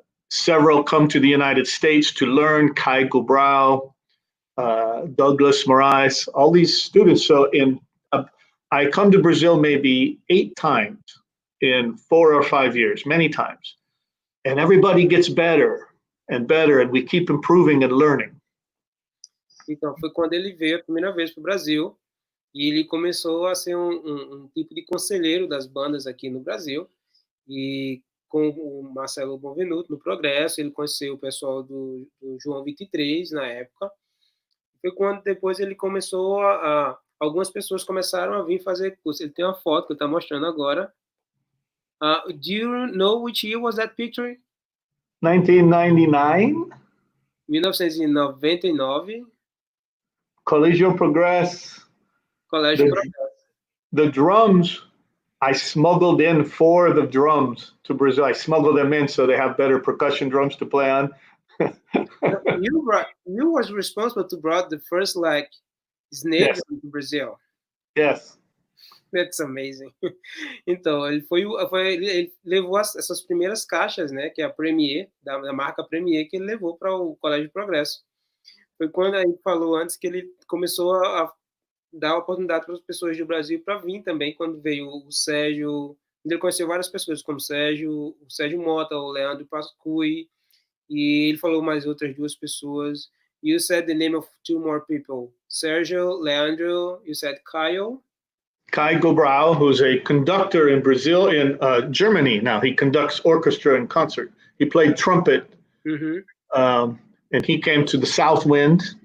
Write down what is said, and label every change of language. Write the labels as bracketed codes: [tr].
[en] Several come to the United States to learn, Kai Gubrau, Douglas Moraes, all these students. So I come to Brazil maybe 8 times in 4 or 5 years, many times. And everybody gets better. and better, and we keep improving and learning. [pt] Então, foi quando ele veio a primeira vez para o Brasil e ele começou a ser um tipo de conselheiro das bandas aqui no Brasil. E com o Marcelo Bonvenuto no Progresso, ele conheceu o pessoal do João 23 na época. Foi quando depois ele começou algumas pessoas começaram a vir fazer curso. Ele tem uma foto que ele está mostrando agora. [en] Do you know which year was that picture? 1999. 1999. Colégio Progresso. Colégio Progresso. The drums, I smuggled in 4 of the drums to Brazil. I smuggled them in so they have better percussion drums to play on. You was responsible to brought the first snake drum to Brazil. Yes. That's amazing. [pt] Então, ele levou essas primeiras caixas, né, que é a Premier, da marca Premier, que ele levou para o Colégio Progresso. Foi quando ele falou antes que ele começou a dar oportunidade para as pessoas do Brasil para vir também, quando veio o Sérgio. Ele conheceu várias pessoas, como o Sérgio Mota, o Leandro Pascui, e ele falou mais outras 2 pessoas. [en] You said the name of 2 more people. Sergio, Leandro, you said Kyle. Kai Gobrau, who's a conductor in Brazil, in Germany now. He conducts orchestra and concert. He played trumpet, and he came to the Southwind.